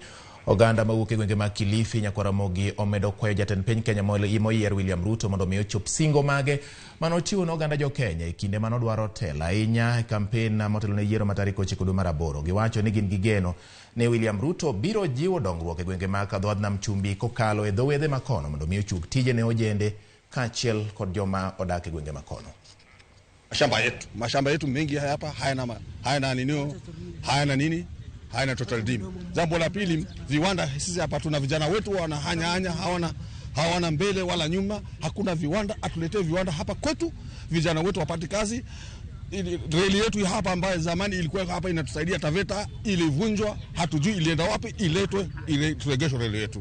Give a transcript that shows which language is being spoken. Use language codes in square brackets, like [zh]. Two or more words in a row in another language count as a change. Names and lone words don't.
[luo] Oganda mawuok e gwenge mag Kilifi nyako Ramogi omedo kwayo jatend piny Kenya moyier William Ruto mondo miyo chop singo mage manochiwo ne oganda jo Kenya e kinde manodwaro telo ahinya e kampen motelo ne yiero ma tarik 9 dwe mar 8. Giwacho ni gin gi geno ne William Ruto biro jiwo dongruok e gwenge mag Dhowath Nam Chumbi kokalo e dhowedhe makono mondo miyo chuk tije ne ojende kaachiel kod joma odak e gwenge makono. [sw] Mashamba yetu mengi hapa hayana total dim. Jambo la pili, viwanda, sisi hapa tuna vijana wetu wanahanya hawana mbele wala nyuma, hakuna viwanda. Atuletee viwanda hapa kwetu, vijana wetu wapate kazi. Reli yetu hapa ambayo zamani ilikuwa hapa inatusaidia Taveta, ilivunjwa, hatujui ilienda wapi, iletwe turegeshwe reli yetu.